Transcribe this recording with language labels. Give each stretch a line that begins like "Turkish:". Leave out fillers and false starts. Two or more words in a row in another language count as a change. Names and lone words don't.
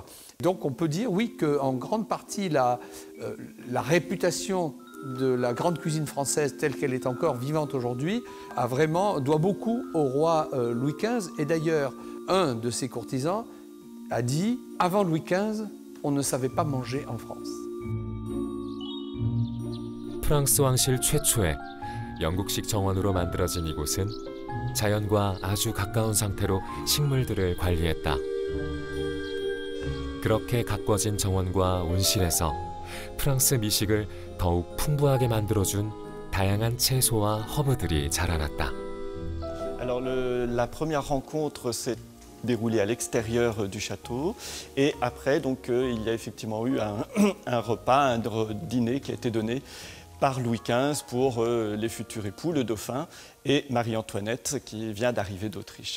French: Donc on peut dire, oui, qu'en grande partie, la réputation de la grande cuisine française, telle qu'elle est encore vivante aujourd'hui, doit beaucoup au roi Louis XV. Et d'ailleurs, un de ses courtisans a dit, avant Louis XV, on ne savait pas manger en France.
Korean: 프랑스 왕실 최초의 영국식 정원으로 만들어진 이곳은 자연과 아주 가까운 상태로 식물들을 관리했다. 그렇게 가꿔진 정원과 온실에서 프랑스 미식을 더욱 풍부하게 만들어준 다양한 채소와 허브들이 자라났다.
French: Alors la première rencontre s'est déroulée à l'extérieur du château et après donc il y a effectivement eu un repas, un dîner qui a été donné par Louis XV pour les futurs époux, le dauphin, et Marie-Antoinette qui vient d'arriver d'Autriche.